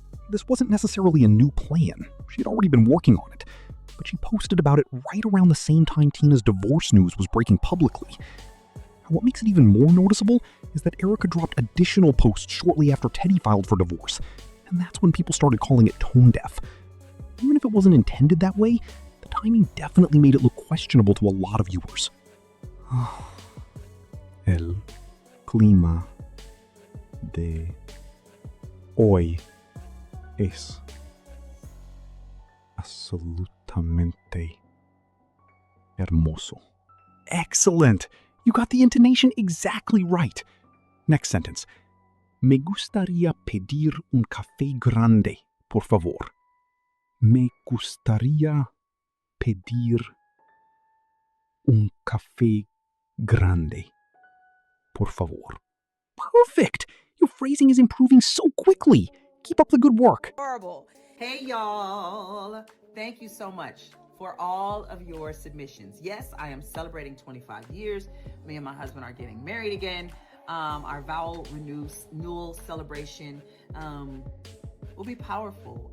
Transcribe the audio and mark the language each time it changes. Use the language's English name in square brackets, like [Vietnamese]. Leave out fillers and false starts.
[English] This wasn't necessarily a new plan. She had already been working on it, but she posted about it right around the same time Tina's divorce news was breaking publicly. And what makes it even more noticeable is that Erica dropped additional posts shortly after Teddy filed for divorce, and that's when people started calling it tone deaf. Even if it wasn't intended that way, the timing definitely made it look questionable to a lot of viewers. [Spanish] El clima de hoy es absolutamente hermoso. [English] Excellent! You got the intonation exactly right. Next sentence. [Spanish] Me gustaría pedir un café grande, por favor. Me gustaría pedir un café grande, por favor. [English] Perfect! Your phrasing is improving so quickly. Keep up the good work. Horrible. Hey, y'all. Thank you so much for all of your submissions. Yes, I am celebrating 25 years. Me and my husband are getting married again. Our vow renewal celebration will be powerful.